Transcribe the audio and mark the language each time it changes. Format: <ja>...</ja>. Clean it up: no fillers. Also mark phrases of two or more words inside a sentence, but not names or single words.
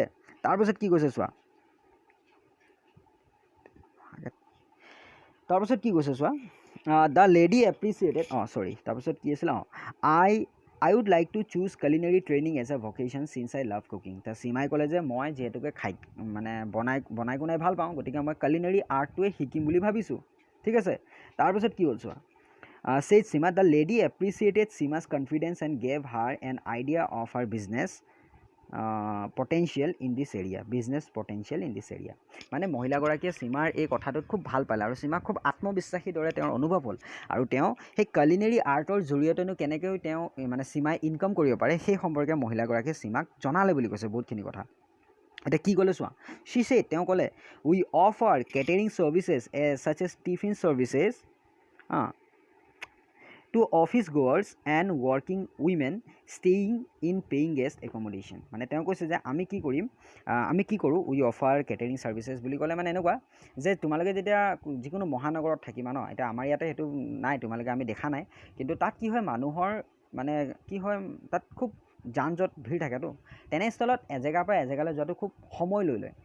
<as>তাৰপিছত কি কৈছে চোৱা,</as> <en>the lady appreciated,</en> <as>তাৰপিছত কি আছিলে,</as> <en>I would like to choose culinary training as a vocation since I love cooking.</en> <as>তাৰ সীমাই ক'লে যে মই যিহেতুকে মানে বনাই কোনাই ভাল পাওঁ, গতিকে মই</as> <en>culinary artটোৱে</en> <as>শিকিম বুলি ভাবিছোঁ। ঠিক আছে। তাৰপিছত কি হ'ল চোৱা,</as> <en>said Sima, the lady appreciated Sima's confidence and gave her an idea of her business potential in this area.</en> <as>মানে মহিলাগৰাকীয়ে সীমাৰ এই কথাটোত খুব ভাল পালে, আৰু সীমাক খুব আত্মবিশ্বাসী দৰে তেওঁৰ অনুভৱ হ'ল। আৰু তেওঁ সেই</as> <en>culinary artৰ</en> <as>জৰিয়তেনো কেনেকৈ তেওঁ মানে সীমাই ইনকাম কৰিব পাৰে, সেই সম্পৰ্কে মহিলাগৰাকীয়ে সীমাক জনালে বুলি কৈছে বহুতখিনি কথা। এতিয়া কি ক'লে চোৱা, তেওঁ ক'লে,</as> <en>we offer catering services such as tiffin services to office goers and working women staying in paying guest accommodation.</en> <as>মানে তেওঁ কৈছে যে আমি কি কৰোঁ,</as> <en>we offer catering services</en> <as>বুলি ক'লে মানে এনেকুৱা যে তোমালোকে যেতিয়া যিকোনো মহানগৰত থাকিবা ন, এতিয়া আমাৰ ইয়াতে সেইটো নাই, তোমালোকে আমি দেখা নাই, কিন্তু তাত কি হয়, মানুহৰ মানে কি হয়, তাত খুব যান জঁট ভিৰ থাকেতো, তেনেস্থলত এজেগাৰ পৰা এজেগালৈ যোৱাটো খুব সময় লৈ লয়।</as>